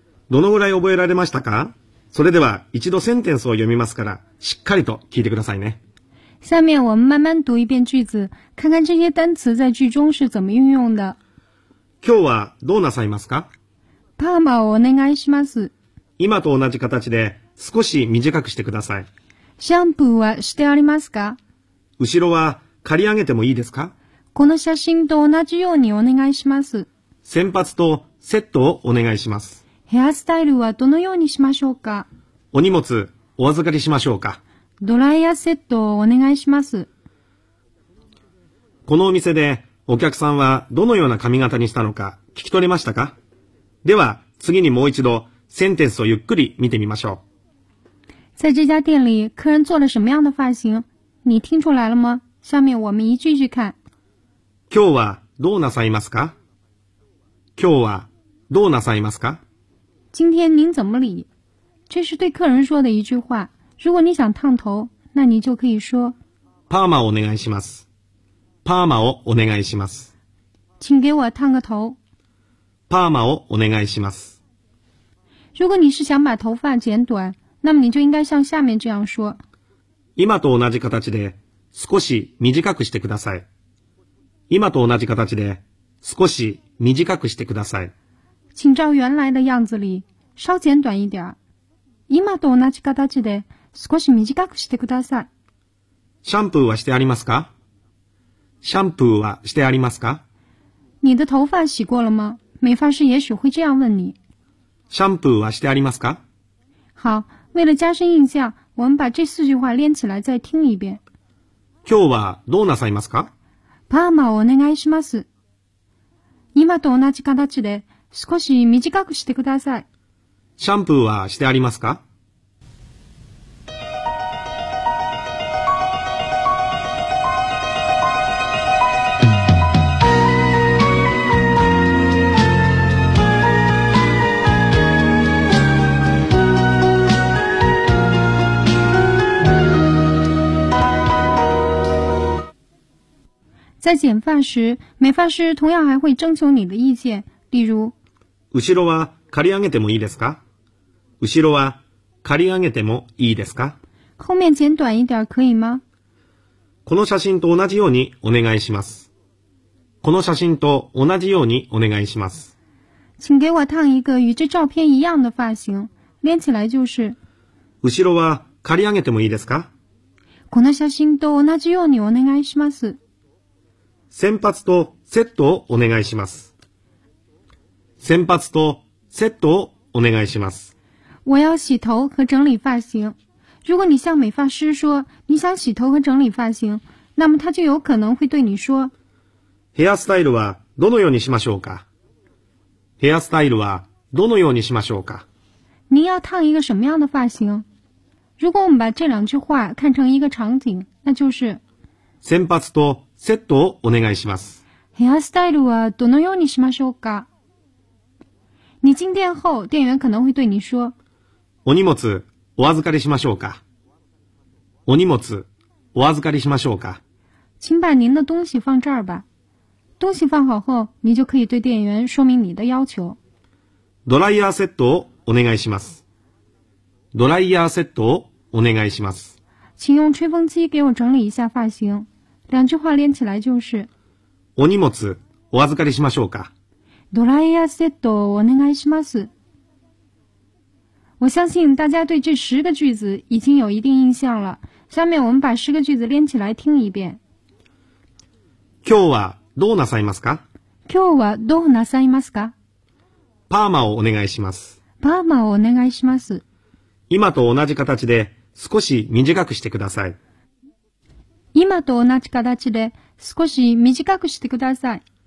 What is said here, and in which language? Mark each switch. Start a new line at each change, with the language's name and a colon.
Japanese: どのぐらい覚えられましたか？それでは一度センテンスを読みますから、しっかりと聞いてくださいね。
Chinese: 下面我们慢慢读一遍句子、看看这些单词在句中是怎么运用的。
Japanese: 今日はどうなさいますか？パーマをお願いします。今と同じ形で少し短くしてください。シャンプーはしてありますか？後ろは刈り上げてもいいですか？この写真と同じようにお願いします。先発とセットをお願いします。ヘアスタイルはどのようにしましょうか？お荷物、お預かりしましょうか？ドライヤーセットをお願いします。このお店でお客さんはどのような髪型にしたのか聞き取れましたか？では、次にもう一度センテンスをゆっくり見てみましょう。
Chinese: 在这家店里、客人做了什么样的发型？你听出来了吗？下面我们一句一句看。
Japanese: 今日はどうなさいますか？今日はどうなさいますか？
Chinese: 今天您怎么理？这是对客人说的一句话。如果你想烫头，那你就可以说
Japanese: パーマをお願いします。パーマをお願いします。
Chinese: 请给我烫个头。
Japanese: パーマをお願いします。
Chinese: 如果你是想把头发剪短，那么你就应该像下面这样说。
Japanese: 今と同じ形で少し短くしてください。今と同じ形で少し短くしてください。
Chinese: 请照原来的样子里稍剪短一点。
Japanese: 今と同じ形で少し短くしてください。シャンプーはしてありますか？シャンプーはしてありますか？
Chinese: 你的头发洗过了吗？美发师也许会这样问你。
Japanese: シャンプーはしてありますか？
Chinese: 好，为了加深印象，我们把这四句话连起来再听一遍。
Japanese: 今日はどうなさいますか？パーマをお願いします。今と同じ形で少し短くしてください。シャンプーはしてありますか？
Chinese: 在剪发时，美发师同样还会征求你的意见，例如。
Japanese: 後ろは刈り上げてもいいですか？後ろは刈り上げてもいいですか？
Chinese: 后面剪短一点可以吗？
Japanese: この写真と同じようにお願いします。この写真と同じようにお願いします。
Chinese: 请给我烫一个与这照片一样的发型，连起来就是。
Japanese: 後ろは刈り上げてもいいですか？この写真と同じようにお願いします。先発とセットをお願いします。先発とセットをお願いします。
Chinese: 我要洗头和整理发型。如果你向美发师说你想洗头和整理发型，那么他就有可能会对你说。
Japanese: ヘアスタイルはどのようにしましょうか？ヘアスタイルはどのようにしましょうか？
Chinese: 您要烫一个什么样的发型？如果我们把这两句话看成一个场景，那就是。
Japanese: 先発とセットをお願いします。ヘアスタイルはどのようにしましょうか？
Chinese: 你进店后，店员可能会对你说：“
Japanese: お荷物お預かりしましょうか。” お荷物お預かりしましょうか。
Chinese: 请把您的东西放这儿吧。东西放好后，你就可以对店员说明你的要求。
Japanese: ドライヤーセットをお願いします。ドライヤーセットをお願いします。
Chinese: 请用吹风机给我整理一下发型。两句话连起来就是：
Japanese: お荷物お預かりしましょうか。ドライヤーセットをお願いします。
Chinese: 我相信大家对这十个句子已经有一定印象了。下面我们把十个句子连起来听一遍。
Japanese: 今日はどうなさいますか？今日はどうなさいますか？パーマをお願いします。パーマをお願いします。今と同じ形で少し短くしてください。今と同じ形で少し短くしてください。